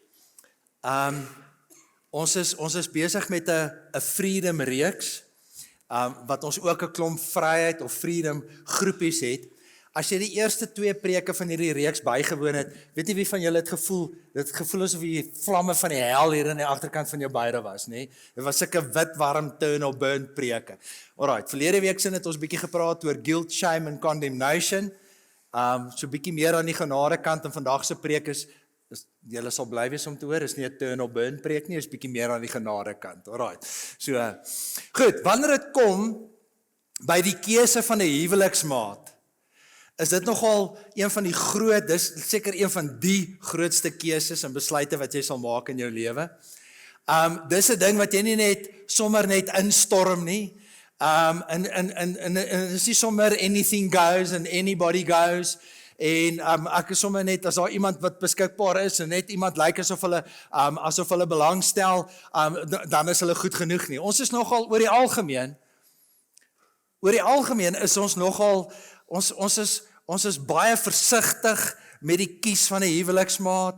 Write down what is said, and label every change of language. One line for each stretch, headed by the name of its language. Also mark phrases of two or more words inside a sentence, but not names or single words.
Afrikaans: Ons is besig met 'n freedom reeks, wat ons ook 'n klomp vryheid of freedom groepies het. As jy die eerste 2 preke van hierdie reeks bygewoon het, weet nie wie van julle het gevoel, dit het gevoel asof die vlamme van die hel hier in die agterkant van jou beide was, nê? Dit was sulke wit, warm,
English: turn or burn preke.
Afrikaans: Alright, verlede week sin het ons bietjie gepraat oor
English: guilt, shame and condemnation.
Afrikaans: So bietjie meer aan die genade kant, en vandag se preek is julle sal bly wees om te hoor, is nie 'n
English: turn or burn
Afrikaans: preek nie, is bietjie meer aan die genade kant. Alright. So goed, wanneer dit kom by die keuse van 'n huweliksmaat, is dit nogal een van die dis seker een van die grootste keuses en besluite wat jy sal maak in jou lewe. Dis 'n ding wat jy nie net sommer net instorm nie. En is nie sommer
English: anything goes and anybody goes.
Afrikaans: En ek is sommer net, as daar iemand wat beskikbaar is, en net iemand lyk asof hulle belangstel, dan is hulle goed genoeg nie. Ons is nogal, oor die algemeen is ons nogal, ons is baie versigtig met die kies van 'n huweliksmaat.